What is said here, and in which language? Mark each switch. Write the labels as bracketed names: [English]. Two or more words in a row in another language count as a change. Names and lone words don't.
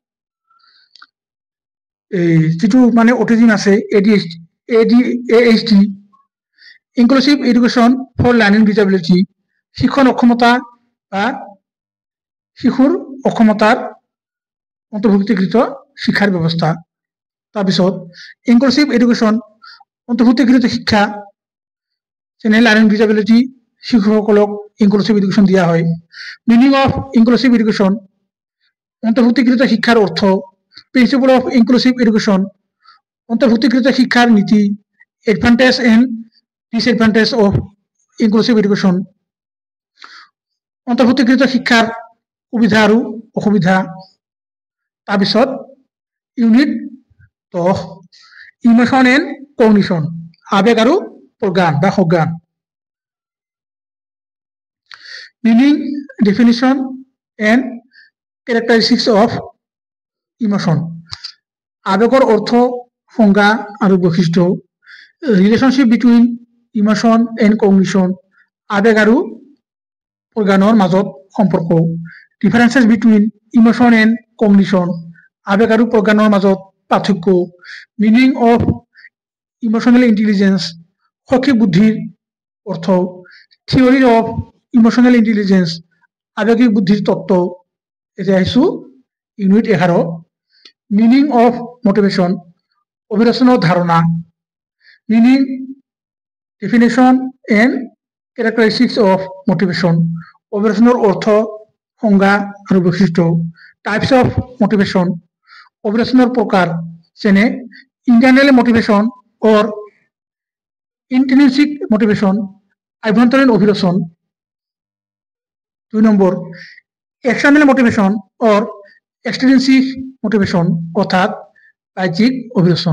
[Assamese] যেটো মানে অটিজম আছে ADHD, [English] inclusive education for learning disability, [Assamese] শিক্ষণ অক্ষমতা বা শিশুর অক্ষমতার অন্তর্ভুক্তিকৃত শিক্ষাৰ ব্যৱস্থা। তাৰপিছত [English] inclusive education, [Assamese] অন্তৰ্ভুক্তিকৃত শিক্ষা, যেনে [English] learning disability [Assamese] শিশুসকলক [English] inclusive education [Assamese] দিয়া হয়। [English] meaning of inclusive education, [Assamese] অন্তর্ভুক্তিকৃত শিক্ষার অর্থ। [English] principle of inclusive education, [Assamese] অন্তর্ভুক্তিকৃত শিক্ষার নীতি। [English] advantage and disadvantage of inclusive education, [Assamese] অন্তর্ভুক্তিকৃত শিক্ষার সুবিধা আৰু অসুবিধা। তাৰপিছত [English] unit 10 emotion and cognition, [Assamese] আবেগ আৰু প্রজ্ঞান বা সজ্ঞান। [English] meaning, definition and characteristics of emotion, [Assamese] আবেগৰ অৰ্থ, সংজ্ঞা আৰু বৈশিষ্ট্য। [English] relationship between emotion and cognition, [Assamese] আবেগ আৰু প্রজ্ঞানৰ মাজত সম্পৰ্ক। [English] differences between emotion and cognition, [Assamese] আবেগ আৰু প্ৰজ্ঞানৰ মাজত পাৰ্থক্য। [English] meaning of emotional intelligence, [Assamese] শৈক্ষিক বুদ্ধিৰ অৰ্থ। [English] theory of emotional intelligence, [Assamese] আবেগিক বুদ্ধিৰ তত্ত্ব। এতিয়া আহিছো [English] unit 11 meaning of motivation, [Assamese] অভিরচনৰ ধাৰণা। [English] meaning, definition and characteristics of motivation, [Assamese] অভিরচনৰ অৰ্থ, সংজ্ঞা আৰু বৈশিষ্ট্য। [English] types of motivation, [Assamese] অভিরচনৰ প্রকার, যেনে [English] internal motivation or intrinsic motivation, [Assamese] আভ্যন্তরীণ অভিরচন। [English] 2 number external motivation or extrinsic motivation [Assamese] অর্থাৎ বাহ্যিক অভিরচন।